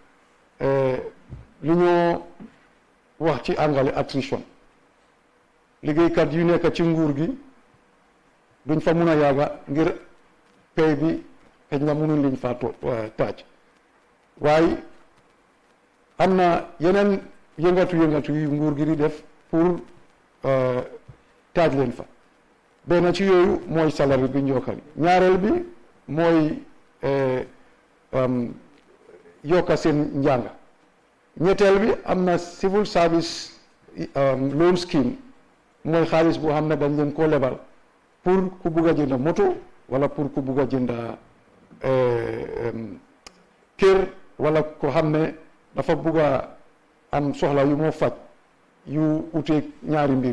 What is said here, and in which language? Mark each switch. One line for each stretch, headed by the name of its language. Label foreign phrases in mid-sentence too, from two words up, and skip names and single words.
Wolof: li ñoo wax ci angale attrition liggéeykat yu nekk ci nguur gi duñ fa mun a yàgga ngir pay bi xëj na mënuñ liñ faa taaj waaye am na yeneen yëngatu yu nguur gi di def pour taaj leen fa benn ci yooyu mooy salaire bi njokkal ñaareel bi mooy yokka seen njàng ñetteel bi am na
English: civil service loan scheme
Wolof: mooy xaalis boo xam ne dañ leen koo lebal pour ku bugg a jënda moto wala pour ku bugg a jënda kër wala ko xam ne dafa bugg a am soxla yu moo faj yu uteeg ñaari mbir